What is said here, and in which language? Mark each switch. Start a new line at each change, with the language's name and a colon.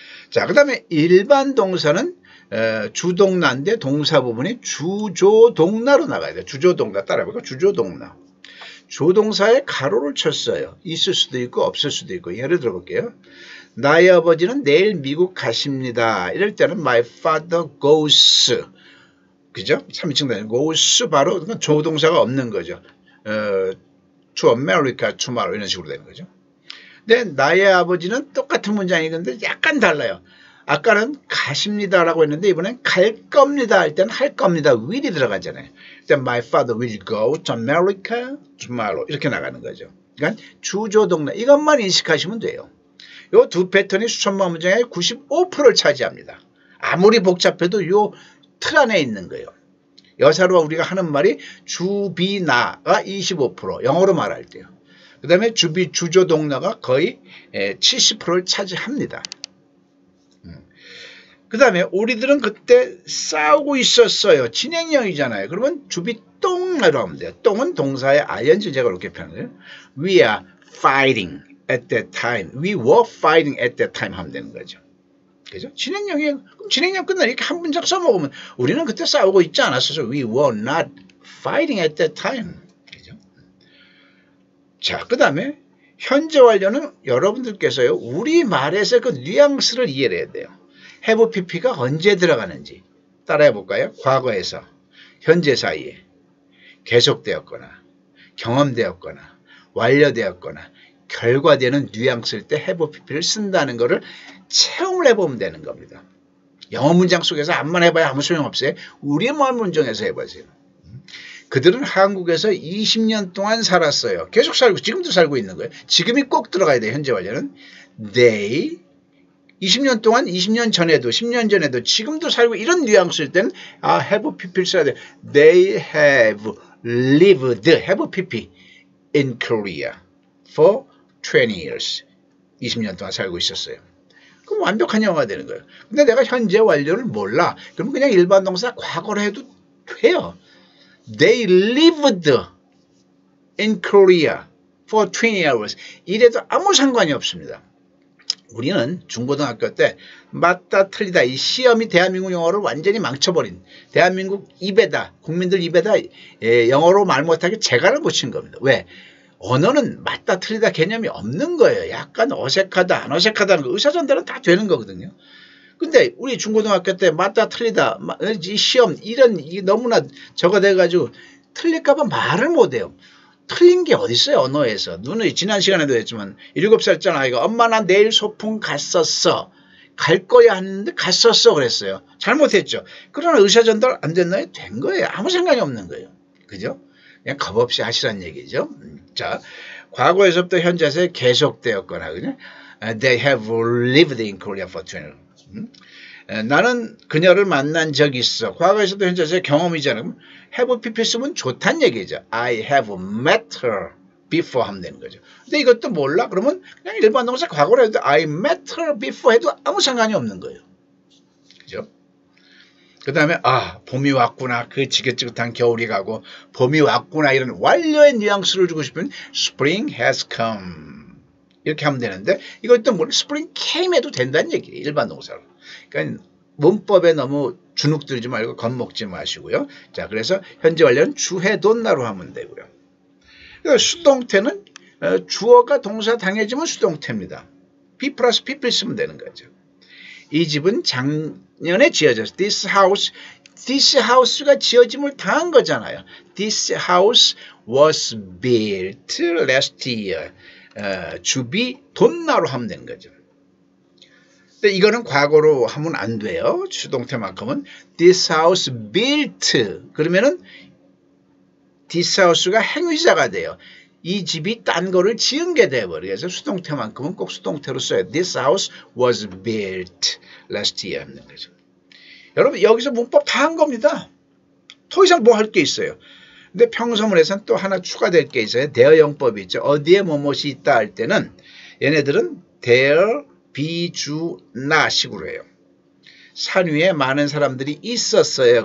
Korean: 자, 그 다음에 일반 동사는 주동나인데 동사 부분이 주조동나로 나가야 돼요. 주조동나 따라해볼까요? 주조동나. 조동사에 가로를 쳤어요. 있을 수도 있고 없을 수도 있고. 예를 들어볼게요. 나의 아버지는 내일 미국 가십니다. 이럴 때는
English: my father goes.
Korean: 그죠? 3인칭 단위 goes 바로 조동사가 없는 거죠.
English: to America tomorrow
Korean: 이런 식으로 되는 거죠. 근데 나의 아버지는 똑같은 문장이건데 약간 달라요. 아까는 가십니다라고 했는데 이번엔 갈 겁니다 할 때는 할 겁니다. will이 들어가잖아요. 일단
English: my father will go to America tomorrow
Korean: 이렇게 나가는 거죠. 그러니까 주조동사 이것만 인식하시면 돼요. 이 두 패턴이 수천만 문장의 95%를 차지합니다. 아무리 복잡해도 이 틀 안에 있는 거예요. 여사로 우리가 하는 말이 주비나가 25%, 영어로 말할 때요. 그 다음에 주조동사가 거의 70%를 차지합니다. 그 다음에 우리들은 그때 싸우고 있었어요. 진행형이잖아요. 그러면 주비똥으로 하면 돼요. 똥은 동사의 ing 제가 이렇게 표현해요.
English: We are fighting at that time. We were fighting at that time
Korean: 하면 되는 거죠. 그죠? 진행형이에요. 그럼 진행형 끝나 이렇게 한 문장 써먹으면 우리는 그때 싸우고 있지 않았어요.
English: We were not fighting at that time.
Korean: 그죠? 자, 그 다음에 현재 완료는 여러분들께서요. 우리말에서 그 뉘앙스를 이해를 해야 돼요. have pp가 언제 들어가는지 따라해볼까요? 과거에서 현재 사이에 계속되었거나 경험되었거나 완료되었거나 결과되는 뉘앙스일 때 have pp를 쓴다는 것을 체험을 해보면 되는 겁니다. 영어 문장 속에서 암만 해봐야 아무 소용없어요. 우리말 문장에서 해보세요. 그들은 한국에서 20년 동안 살았어요. 계속 살고 지금도 살고 있는 거예요. 지금이 꼭 들어가야 돼요. 현재 완료는 they 20년 동안 20년 전에도 10년 전에도 지금도 살고 이런 뉘앙스일 때는 have pp를 써야 돼요.
English: They have lived have pp in Korea for 20 years.
Korean: 20년 동안 살고 있었어요. 그럼 완벽한 영어가 되는 거예요. 근데 내가 현재 완료를 몰라. 그럼 그냥 일반 동사 과거로 해도 돼요.
English: They lived in Korea for 20 hours.
Korean: 이래도 아무 상관이 없습니다. 우리는 중고등학교 때 맞다 틀리다 이 시험이 대한민국 영어를 완전히 망쳐버린 대한민국 입에다 국민들 입에다 영어로 말 못하게 재갈을 붙인 겁니다. 왜? 언어는 맞다 틀리다 개념이 없는 거예요. 약간 어색하다 안 어색하다는 거 의사전달은 다 되는 거거든요. 근데 우리 중고등학교 때 맞다 틀리다 이 시험 이런 너무나 저거 돼가지고 틀릴까봐 말을 못해요. 틀린 게 어딨어요 언어에서. 눈을 지난 시간에도 했지만 7살짜리 아이가 엄마 나 내일 소풍 갔었어. 갈 거야 하는데 갔었어 그랬어요. 잘못했죠. 그러나 의사전달 안 됐나요? 된 거예요. 아무 상관이 없는 거예요. 그죠? 그냥 겁없이 하시라는 얘기죠. 자, 과거에서부터 현재에서 계속되었거나 그냥
English: They have lived in Korea for 20 years.
Korean: 나는 그녀를 만난 적이 있어. 과거에서도 현재에서 경험이잖아요. have pp 쓰면 좋다는 얘기죠.
English: I have met her before
Korean: 하면 되는 거죠. 근데 이것도 몰라? 그러면 그냥 일반 동사 과거로 해도
English: I met her before
Korean: 해도 아무 상관이 없는 거예요. 그죠? 그 다음에 봄이 왔구나. 그 지긋지긋한 겨울이 가고 봄이 왔구나. 이런 완료의 뉘앙스를 주고 싶으면
English: Spring has come.
Korean: 이렇게 하면 되는데 이것도 뭐
English: Spring came
Korean: 해도 된다는 얘기예요. 일반 동사로. 그러니까 문법에 너무 주눅 들지 말고 겁먹지 마시고요. 자, 그래서 현재 완료는 주해돈나로 하면 되고요. 수동태는 주어가 동사 당해지면 수동태입니다. be 플러스 people 쓰면 되는 거죠. 이 집은 작년에 지어졌어요. This house가 지어짐을 당한 거잖아요.
English: This house was built last year.
Korean: 주비 돈나로 하면 되는 거죠. 근데 이거는 과거로 하면 안 돼요. 수동태만큼은
English: this house built
Korean: 그러면은 this house가 행위자가 돼요. 이 집이 딴 거를 지은 게 돼버려요. 그래서 수동태만큼은 꼭 수동태로 써요.
English: This house was built last year
Korean: 하는 거죠. 여러분 여기서 문법 다 한 겁니다. 더 이상 뭐 할 게 있어요. 근데 평서문에서는 또 하나 추가될 게 있어요. 대어용법이 있죠. 어디에 뭐뭇이 있다 할 때는 얘네들은 there, be, 주, 나 식으로 해요. 산 위에 많은 사람들이 있었어요.